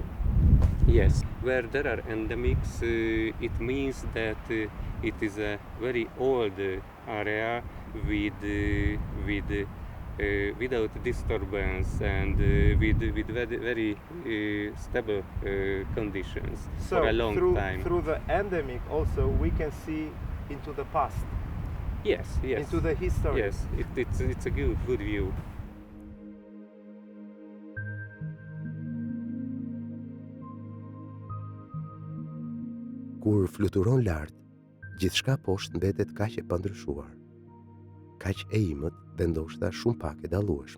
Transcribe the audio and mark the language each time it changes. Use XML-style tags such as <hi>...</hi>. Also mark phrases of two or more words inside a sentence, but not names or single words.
<en>Yes, where there are endemics, it means that it is a very old area without disturbance and with very stable conditions So for a long time. through the endemic, also we can see into the past, Yes. into the history. Yes, it's a good view.</en> <sq>Kur fluturon lart, gjithçka poshtë mbetet kaq e pandryshuar. Kaq e imët dhe ndoshta shumë pak e dallueshme.</sq>